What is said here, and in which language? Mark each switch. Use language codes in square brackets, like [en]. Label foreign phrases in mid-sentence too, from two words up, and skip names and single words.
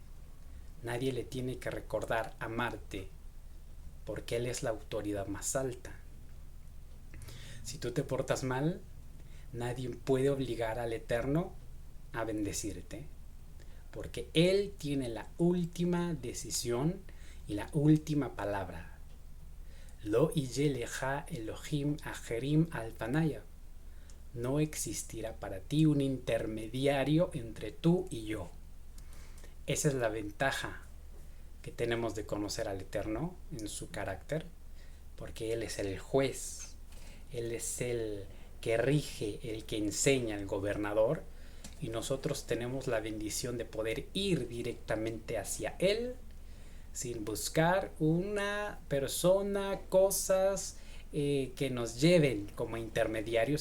[es] Nadie le tiene que recordar amarte, porque Él es la autoridad más alta. Si tú te portas mal, nadie puede obligar al Eterno a bendecirte, porque Él tiene la última decisión y la última palabra. [he] לא יהיה לך אלהים אחרים על פני. [es] No existirá para ti un intermediario entre tú y yo. Esa es la ventaja que tenemos de conocer al Eterno en su carácter, porque Él es el juez, Él es el que rige, el que enseña, el gobernador, y nosotros tenemos la bendición de poder ir directamente hacia Él sin buscar una persona, cosas que nos lleven como intermediarios.